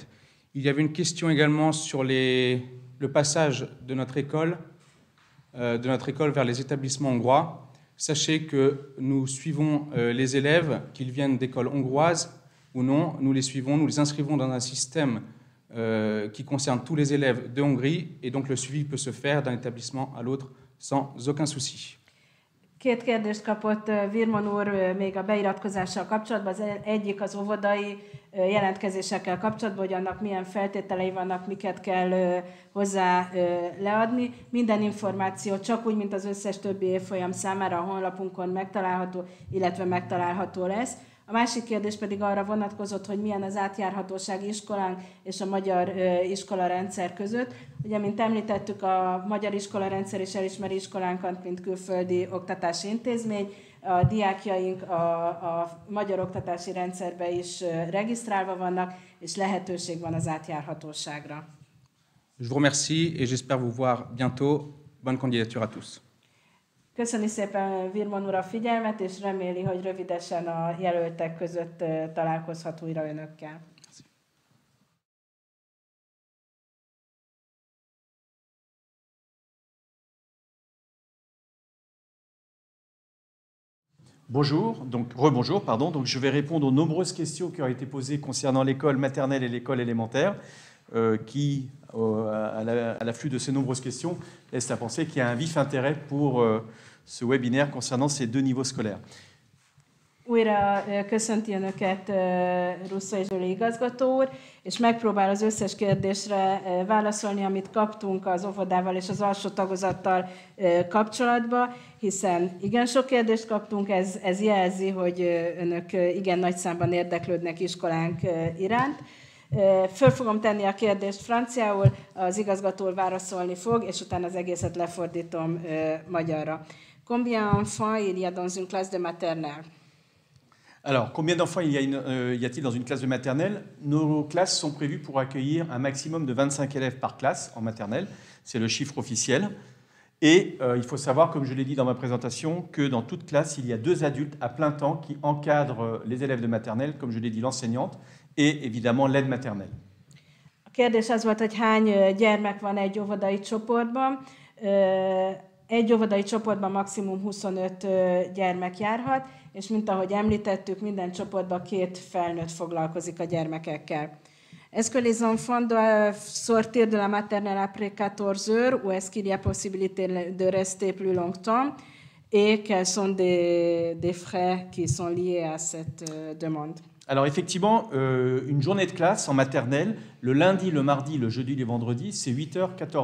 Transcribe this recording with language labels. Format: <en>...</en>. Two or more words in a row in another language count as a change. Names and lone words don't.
<fr>Il y avait une question également sur le passage de notre école vers les établissements hongrois. Sachez que nous suivons les élèves, qu'ils viennent d'écoles hongroises ou non, nous les suivons, nous les inscrivons dans un système qui concerne tous les élèves de Hongrie, et donc le suivi peut se faire d'un établissement à l'autre sans aucun souci.</fr> <hu>Két kérdést kapott Virman úr még a beiratkozással kapcsolatban. Az egyik az óvodai jelentkezésekkel kapcsolatban, hogy annak milyen feltételei vannak, miket kell hozzá leadni. Minden információ csak úgy, mint az összes többi évfolyam számára a honlapunkon megtalálható, illetve megtalálható lesz. A másik kérdés pedig arra vonatkozott, hogy milyen az átjárhatóság iskolánk és a magyar iskolarendszer között. Ugye, mint említettük, a magyar iskolarendszer is elismeri iskolánkat, mint külföldi oktatási intézmény. A diákjaink a magyar oktatási rendszerbe is regisztrálva vannak, és lehetőség van az átjárhatóságra.</hu> <fr>Je vous remercie et j'espère vous voir bientôt. Bonne candidature à tous.</fr> <hu>Köszöni szépen Virman úr a figyelmet, és reméli, hogy rövidesen a jelöltek között találkozhat újra önökkel.</hu> <fr>Rebonjour, pardon. Donc, je vais répondre aux nombreuses questions qui ont été posées concernant l'école maternelle et l'école élémentaire, qui, à l'afflux de ces nombreuses questions, laissent à penser qu'il y a un vif intérêt pour ce webinaire concernant ces deux niveaux scolaires.</fr> <hu>Újra köszönti önöket Russzai Zsoli igazgató úr, és megpróbál az összes kérdésre válaszolni, amit kaptunk az óvodával és az alsó tagozattal kapcsolatban, hiszen igen sok kérdést kaptunk, ez jelzi, hogy önök igen nagy számban érdeklődnek iskolánk iránt. Föl fogom tenni a kérdést franciául, az igazgató úr válaszolni fog, és utána az egészet lefordítom magyarra.</hu> <fr>Combien d'enfants il y a dans une classe de maternelle? Alors, combien d'enfants y a-t-il dans une classe de maternelle? Nos classes sont prévues pour accueillir un maximum de 25 élèves par classe en maternelle. C'est le chiffre officiel. Et il faut savoir, comme je l'ai dit dans ma présentation, que dans toute classe, il y a 2 adultes à plein temps qui encadrent les élèves de maternelle, comme je l'ai dit, l'enseignante, et évidemment l'aide maternelle.</fr> <hu>A kérdés az volt, hogy hány gyermek van egy óvodai csoportban. Egy óvodai csoportban maximum 25 gyermek járhat, és mint ahogy említettük, minden csoportban 2 felnőtt foglalkozik a gyermekekkel.</hu> <fr>Est-ce que les enfants doivent sortir de la maternelle après 14 heures ou est-ce qu'il y a possibilité de rester plus longtemps et quels sont des frais qui sont liés à cette demande? Alors effectivement, une journée de classe en maternelle, le lundi, le mardi, le jeudi, les vendredis, c'est 8h, 14h.</fr>